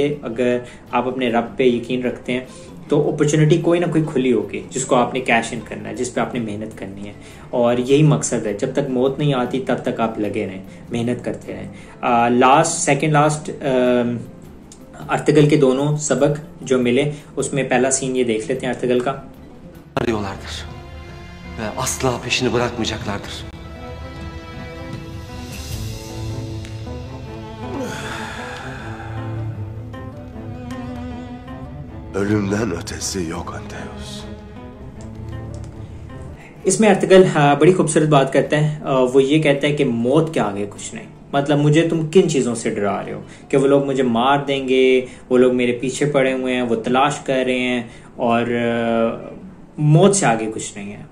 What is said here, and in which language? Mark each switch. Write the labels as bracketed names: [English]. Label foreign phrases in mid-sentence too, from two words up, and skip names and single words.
[Urdu] اگر آپ اپنے رب پہ یقین رکھتے ہیں تو اپورچونٹی کوئی نہ کوئی کھلی ہوگی جس کو آپ نے [English] cash in [Urdu] کرنا ہے، جس پہ آپ نے محنت کرنی ہے. اور یہی مقصد ہے، جب تک موت نہیں آتی تب تک آپ لگے رہیں، محنت کرتے رہیں. [English] second last [Urdu] ارطغرل کے دونوں سبق جو ملے، اس میں پہلا سین یہ دیکھ لیتے ہیں ارطغرل کا. [Turkish] Arıyorlardır ve asla peşini bırakmayacaklardır. Ölümden ötesi yok Anteus. [Urdu] اس میں ارطغرل بڑی خوبصورت بات کرتا ہے. وہ یہ کہتا ہے کہ موت کے آگے کچھ نہیں۔ مطلب مجھے تم کن چیزوں سے ڈرا رہے ہو، کہ وہ لوگ مجھے مار دیں گے، وہ لوگ میرے پیچھے پڑے ہوئے ہیں، وہ تلاش کر رہے ہیں، اور موت سے آگے کچھ نہیں ہے.